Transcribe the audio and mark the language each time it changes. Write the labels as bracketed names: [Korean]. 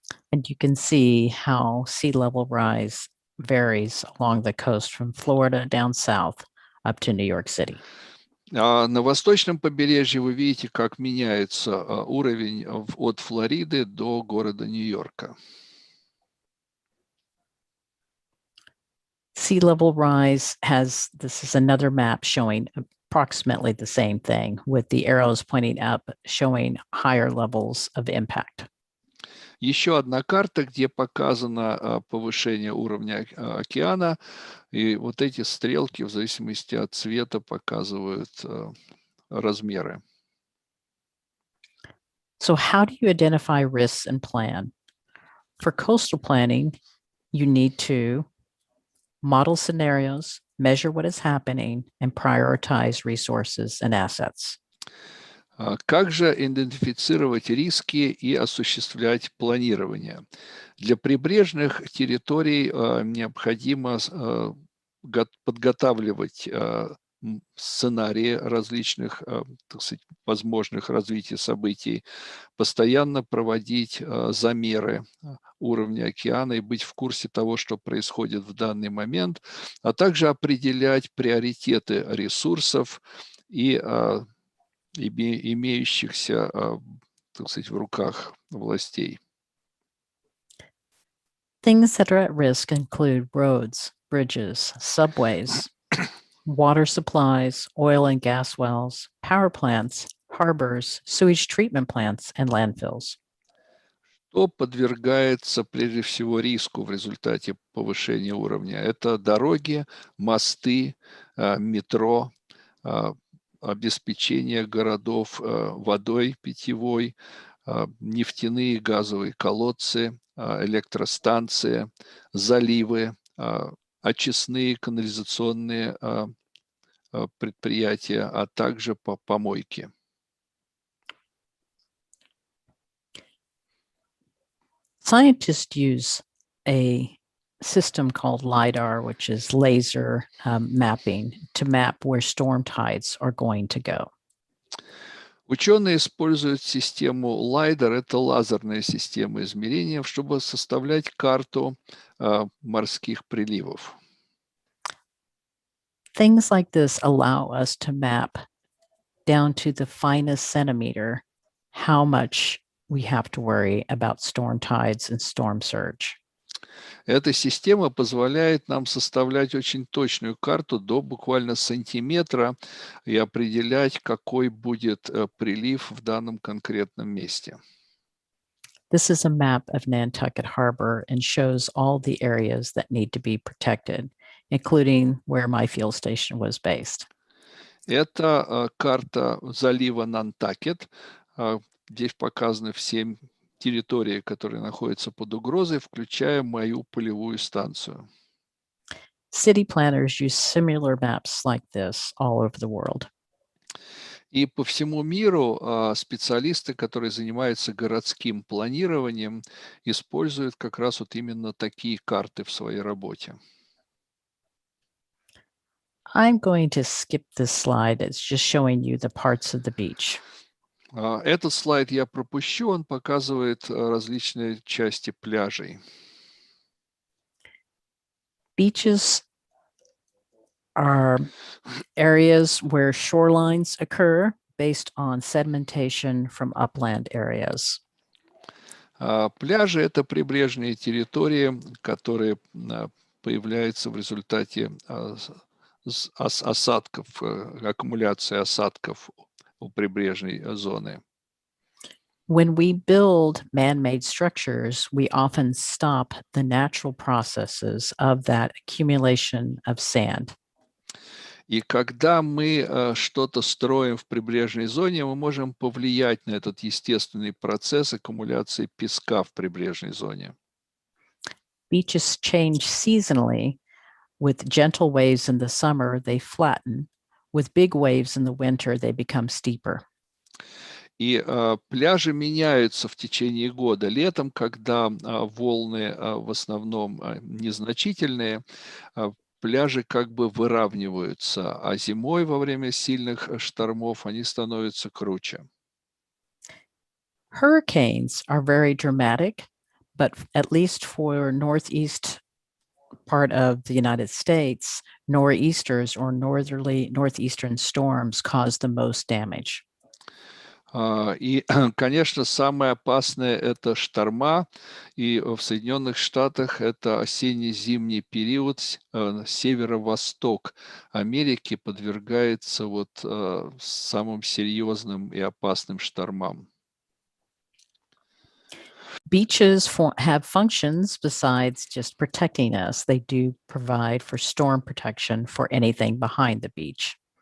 [English] And you can see how sea level rise varies along the coast from Florida down south up to New York City. [Russian] А на восточном побережье вы видите, как меняется уровень от Флориды до города Нью-Йорка. [English] Sea level rise this is another map showing approximately the same thing, with the arrows pointing up, showing higher levels of impact. [Russian] Еще одна карта, где показано повышение уровня океана, и вот эти стрелки в зависимости от цвета показывают размеры. [English] So how do you identify risks and plan? For coastal planning, you need to model scenarios, measure what is happening, and prioritize resources and assets. [Russian] Как же идентифицировать риски и осуществлять планирование? Для прибрежных территорий необходимо подготавливать сценарии различных, так сказать, возможных развитий событий, постоянно проводить замеры уровня океана и быть в курсе того, что происходит в данный момент, а также определять приоритеты ресурсов и имеющихся, так сказать, в руках властей. [English] Things that are at risk include roads, bridges, subways, water supplies, oil and gas wells, power plants, harbors, sewage treatment plants, and landfills. [Russian] Что подвергается прежде всего риску в результате повышения уровня? Это дороги, мосты, метро, обеспечение городов водой питьевой, нефтяные и газовые колодцы, электростанции, заливы, очистные канализационные предприятия, а также помойки. [English] Scientists use a system called LIDAR, which is laser mapping, to map where storm tides are going to go. [Russian] Ученые используют систему LIDAR, это лазерная система измерения, чтобы составлять карту морских приливов. [English] Things like this allow us to map down to the finest centimeter how much we have to worry about storm tides and storm surge. [Russian] Эта система позволяет нам составлять очень точную карту до буквально сантиметра и определять, какой будет прилив в данном конкретном месте. [English] This is a map of Nantucket Harbor and shows all the areas that need to be protected, including where my field station was based. [Russian] Это карта залива Нантакет. Здесь показаны все территории, которые находятся под угрозой, включая мою полевую станцию. [English] City planners use similar maps like this all over the world. [Russian] И по всему миру специалисты, которые занимаются городским планированием, используют как раз вот именно такие карты в своей работе. [English] I'm going to skip this slide. It's just showing you the parts of the beach. [Russian] Этот слайд я пропущу, он показывает различные части пляжей. [English] Beaches are areas where shorelines occur based on sedimentation from upland areas. [Russian] Пляжи – это прибрежные территории, которые появляются в результате осадков, аккумуляции осадков у прибрежной зоны. [English] When we build man-made structures, we often stop the natural processes of that accumulation of sand. [Russian] И когда мы что-то строим в прибрежной зоне, мы можем повлиять на этот естественный процесс аккумуляции песка в прибрежной зоне. [English] Beaches change seasonally. With gentle waves in the summer, they flatten. With big waves in the winter, they become steeper. [Russian] И пляжи меняются в течение года. Летом, когда волны в основном незначительные, пляжи как бы выравниваются, а зимой во время сильных штормов они становятся круче. [English] Hurricanes are very dramatic, but at least for northeast part of the United States, nor'easters or northeastern storms cause the most damage. [Russian] И, конечно, самое опасное – это шторма, и в Соединенных Штатах это осенне-зимний период, северо-восток Америки подвергается вот самым серьезным и опасным штормам. [English] Beaches have functions besides just protecting us. They do provide for storm protection for anything behind the beach.